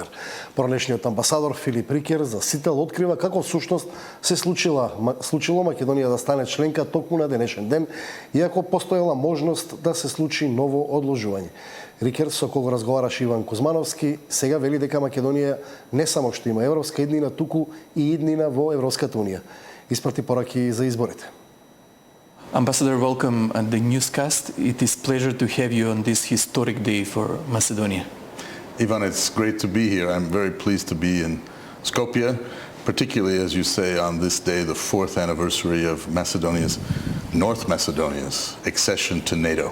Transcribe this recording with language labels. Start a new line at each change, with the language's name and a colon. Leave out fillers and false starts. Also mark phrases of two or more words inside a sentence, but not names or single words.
Macedonian: Поранешниот амбасадор Филип Рикер за Сител открива како всушност се случило Македонија да стане членка токму на денешен ден, иако постоела можност да се случи ново одложување. Рикер, со кого разговараше Иван Кузмановски, сега вели дека Македонија не само што има европска иднина, туку и иднина во Европската унија. Испрати пораки за изборите.
English: Ambassador, welcome at the newscast. It is a pleasure to have you on this historic day for Macedonia. Ivan, it's great to be here. I'm very pleased to be in Skopje, particularly, as you say, on this day, the 4th anniversary of North Macedonia's accession to NATO.